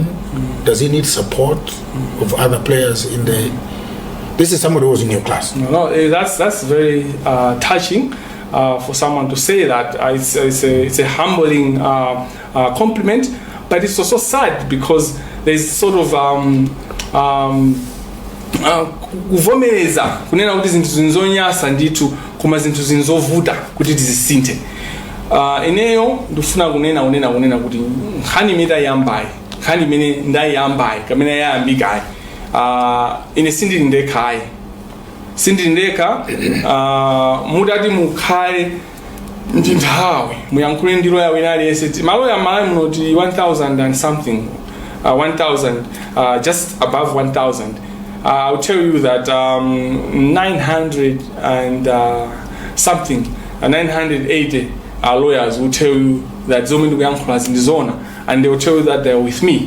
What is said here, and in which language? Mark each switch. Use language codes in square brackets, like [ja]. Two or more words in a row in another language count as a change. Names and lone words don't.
[en] Does he need support of other players in the... This is somebody who was in your class. No, that's very touching for someone to say that. It's a humbling compliment, but it's also sad because there's sort of [ny] kuvomereza kunena kuti zinthu zinzonyasa nditu koma zinthu zinzovuta kuti tizisinthe. Ineyo ndifuna kunena kuti nkhani imene tayambayi, nkhani imene ndayambayi kamene yayambikayi, ine sindili ndekha mudati mukhale ndi nthawi muyankhule ndi lawyer wina aliyense. Maloya malawi munoti [en] 1,000 and something, 1,000, just above 1,000. I'll tell you that 900 and something, 980 lawyers will tell you that Zomini Kuyankhula in the zone, and they will tell you that they're with me.